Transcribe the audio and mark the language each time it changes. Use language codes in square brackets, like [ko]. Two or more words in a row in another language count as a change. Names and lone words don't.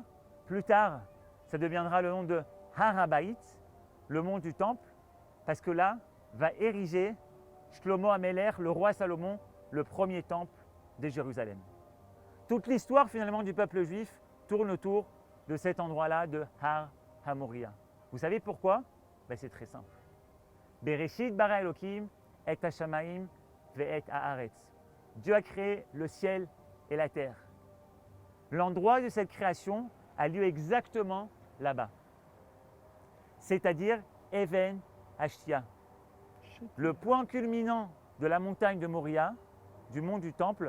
[fr] Plus tard, ça deviendra le nom de Harabaït, le mont du Temple, parce que là va ériger Shlomo Améler, le roi Salomon, le premier temple de Jérusalem. Toute l'histoire finalement du peuple juif tourne autour de cet endroit-là de Har HaMoria. Vous savez pourquoi? C'est très simple. [he] Bereshit bara Elohim et Hashamaim ve'et haaretz. [fr] Dieu a créé le ciel et la terre. L'endroit de cette création a lieu exactement là-bas, c'est-à-dire Even Ashtia, le point culminant de la montagne de Moria, du mont du Temple.